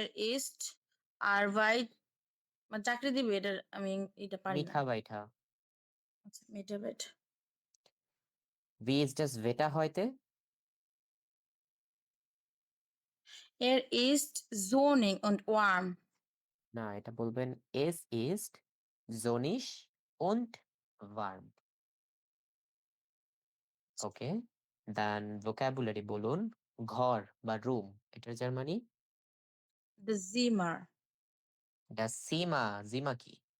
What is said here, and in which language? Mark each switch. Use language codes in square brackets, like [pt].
[bn] ist Arbeit মানে চাকরি দিবে, এটা আমি এটা পারি না। [de] Mitarbeiter. [bn] আচ্ছা, Mitarbeit. [de] Wie ist das Wetter heute? Ist sonnig und warm. [bn] না, এটা বলবেন [de] es ist sonnig und warm. ওকে। [bn] দেন vocabulary বলুন ঘর বা রুম, এটার Germany? [de] The Zimmer. [bn] das Zimmer, জিমা কি?